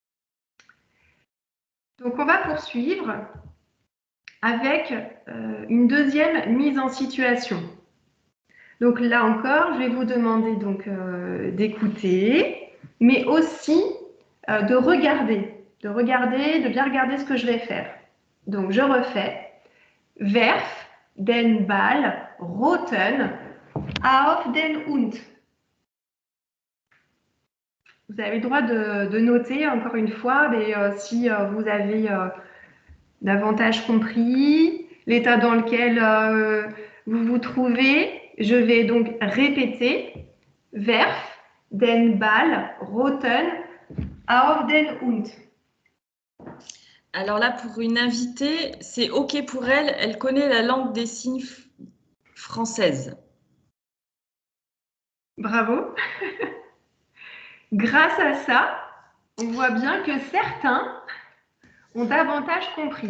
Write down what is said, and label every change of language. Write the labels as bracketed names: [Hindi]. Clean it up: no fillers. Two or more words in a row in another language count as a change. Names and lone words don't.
[French] Donc, on va poursuivre avec une deuxième mise en situation. Donc là encore, je vais vous demander donc d'écouter, mais aussi de bien regarder ce que je vais faire. Donc je refais. [German] Werf den Ball roten auf den Hund. [French] Vous avez le droit de noter encore une fois, mais si vous avez davantage compris l'état dans lequel vous vous trouvez, je vais donc répéter. [German] Werf den Ball roten auf den Hund. [French] Alors là, pour une invitée, c'est OK pour elle. Elle connaît la langue des signes française. Bravo. Grâce à ça, on voit bien que certains ont davantage compris.